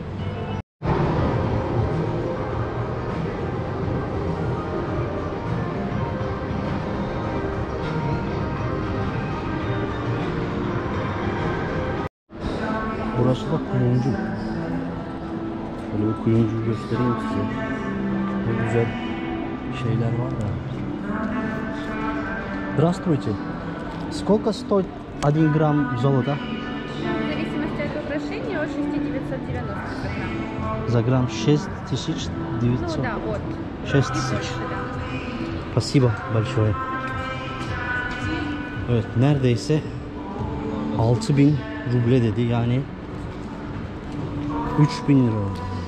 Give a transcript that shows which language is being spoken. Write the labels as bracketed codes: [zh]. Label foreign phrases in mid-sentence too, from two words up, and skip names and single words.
[tr] Burası da kuyumcu. Böyle bir kuyumcuyu göstereyim size. Ne güzel şeyler var da. [ru] Здравствуйте. Сколько стоит 1 грамм золота? За грамм 6900. Ну да, от. 6000. Спасибо большое. [tr] Evet, neredeyse 6000 ruble dedi. Yani 3000 lira oldu.